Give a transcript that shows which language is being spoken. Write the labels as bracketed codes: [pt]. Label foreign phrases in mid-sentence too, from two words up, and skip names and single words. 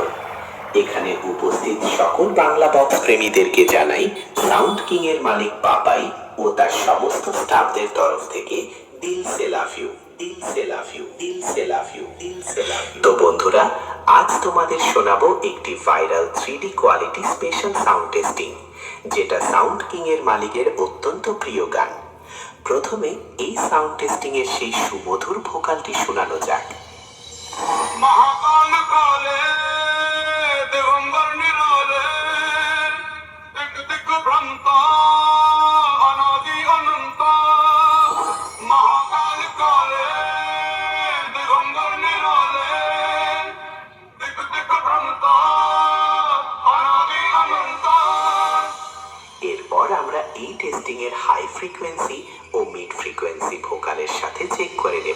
[bn] এখানে উপস্থিত সকল বাংলা বক্স প্রেমীদেরকে জানাই সাউন্ড কিং এর মালিক বাবাই ও তার সমস্ত স্টাফদের তরফ থেকে [hi] दिल से लव यू, दिल से लव यू, दिल से लव यू, दिल से लव यू। [bn] তো বন্ধুরা, আজ তোমাদের শোনাবো একটি ভাইরাল 3D [en] quality special sound testing, [bn] যেটা সাউন্ড কিং এর মালিকের অত্যন্ত প্রিয় গান। প্রথমে এই [en] sound testing [bn] এর সেই সুমধুর ভোকালটি শোনানো যাক। [hi] महाकाल काले दिगंबर निराले दिग दिग भ्रमता अनादि अनंत महाकाल काले दिगंबर निराले दिग दिग भ्रमता अनादि अनंत। [bn] এরপর আমরা এই টেস্টিং এর [en] high frequency [bn] ও [en] mid frequency [bn] ভোকালের সাথে চেক করে নেব।